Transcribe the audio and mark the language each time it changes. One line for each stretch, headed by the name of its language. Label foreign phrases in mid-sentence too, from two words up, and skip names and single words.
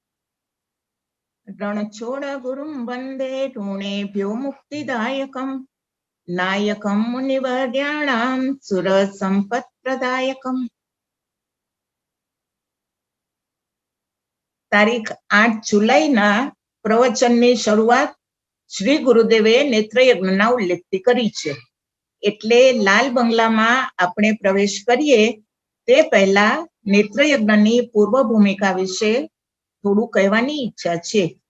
Sanskrit: रणछोड़ गुरुं वंदे ऋणेभ्यो मुक्तिदायकं नायकं मुनिवर्याणां सुरसंपत्प्रदायकं।
Gujarati: તારીખ 8 જુલાઈના પ્રવચનની શરૂઆત શ્રી ગુરુદેવે નેત્રયજ્ઞના ઉલ્લેખથી કરી છે. એટલે લાલ બંગલામાં આપણે પ્રવેશ કરીએ તે પહેલા નેત્રયજ્ઞની પૂર્વ ભૂમિકા વિશે થોડું કહેવાની ઈચ્છા છે.